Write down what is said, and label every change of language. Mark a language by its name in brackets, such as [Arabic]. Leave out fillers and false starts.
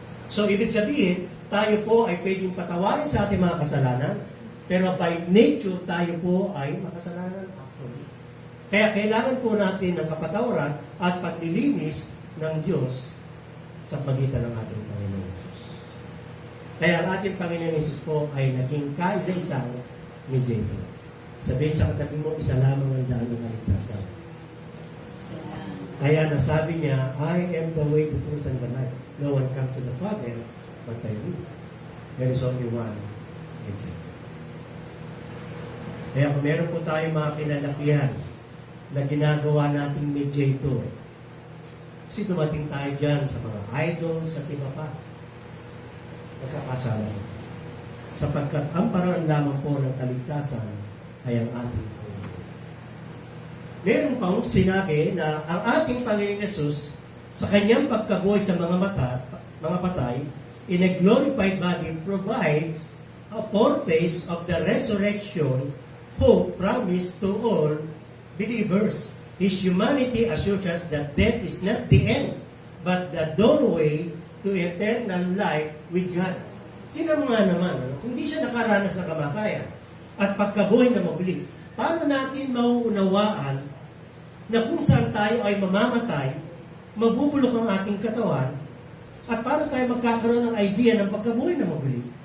[Filipino] So, ibig sabihin, tayo po ay pwedeng patawarin sa ating mga kasalanan, pero by nature, tayo po ay makasalanan actually. Kaya kailangan po natin ng kapatawaran at paglilinis ng Diyos sa pagitan ng ating Panginoon Jesus. Kaya ang ating Panginoon Jesus po ay naging kaisa-isang mediator. Sabihin sa katabi mo, isa lamang ang daan ng kaligtasan. Kaya nasabi niya, [English] I am the way, the truth, and the life. No one comes to the Father but by me. There is only one mediator. [Filipino] Kaya kung meron po tayong mga kinalakihan na ginagawa nating mediator, kasi dumating tayo dyan sa mga idols at iba pa, nagkakasala ko. Sapagkat ang paraan lamang po ng kaligtasan ay ang ating Panginoon. Meron pang sinabi na ang ating Panginoon Jesus sa kanyang pagkabuhay sa mga patay, [English] in a glorified body provides a foretaste of the resurrection hope promised to all believers. His humanity assures us that death is not the end, but the doorway to eternal life with God. [Filipino] Tingnan mo nga naman, kung di siya nakaranas ng kamatayan at pagkabuhay na muli, paano natin mauunawaan na kung saan tayo ay mamamatay, mabubulok ang ating katawan, at paano tayo magkakaroon ng idea ng pagkabuhay na muli?